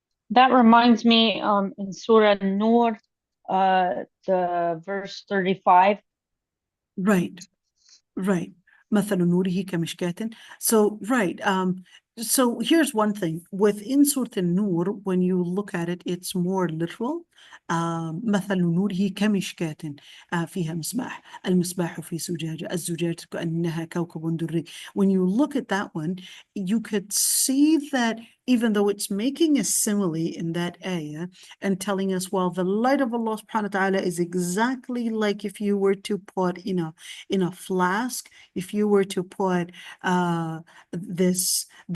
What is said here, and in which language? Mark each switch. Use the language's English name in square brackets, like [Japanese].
[English] That reminds me in Surah Nur, the verse 35. Right, right. [Arabic] مثل نوره كمشكاة. [English] So, right. So here's one thing. Within Surah An-Nur, when you look at it, it's more literal. [Arabic] مثل نوره كمشكاة فيها مصباح المصباح في زجاجة الزجاجة كأنها كوكب دري. [English] When you look at that one, you could see that even though it's making a simile in that ayah and telling us, well, the light of Allah subhanahu wa ta'ala is exactly like if you were to put in a flask, if you were to put this